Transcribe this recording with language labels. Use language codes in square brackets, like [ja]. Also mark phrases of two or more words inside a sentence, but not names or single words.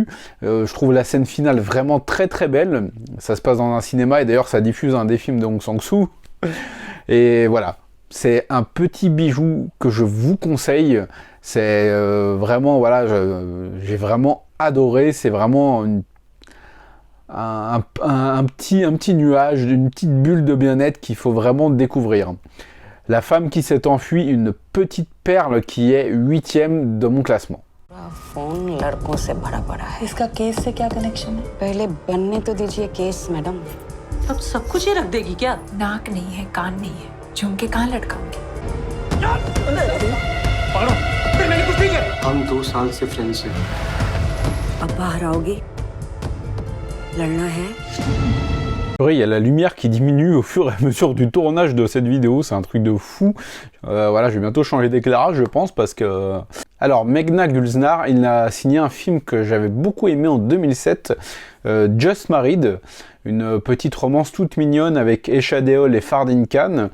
[fr] Je trouve la scène finale vraiment très très belle, ça se passe dans un cinéma, et d'ailleurs ça diffuse un des films de Hong Sang-soo, et voilà, c'est un petit bijou que je vous conseille, c'est vraiment, voilà, j'ai vraiment adoré, c'est vraiment un petit nuage, une petite bulle de bien-être qu'il faut vraiment découvrir. La femme qui s'est enfuie, une petite perle qui est 8e de mon classement. [hi] फोन लड़कों से भरा पड़ा है। इसका केस से क्या कनेक्शन है? पहले बनने तो दीजिए केस मैडम। अब सब कुछ ही रख देगी क्या? नाक नहीं है, कान नहीं है, झुमके कहाँ लटकाऊंगी? हम 2 साल से फ्रेंड्स हैं। अब बाहर आओगी? लड़ना है? [fr] Il y a la lumière qui diminue au fur et à mesure du tournage de cette vidéo, c'est un truc de fou. Voilà, je vais bientôt changer d'éclairage, je pense, parce que... Alors, Meghna Gulzar, il a signé un film que j'avais beaucoup aimé en 2007, Just Married, une petite romance toute mignonne avec Esha Deol et Fardin Khan.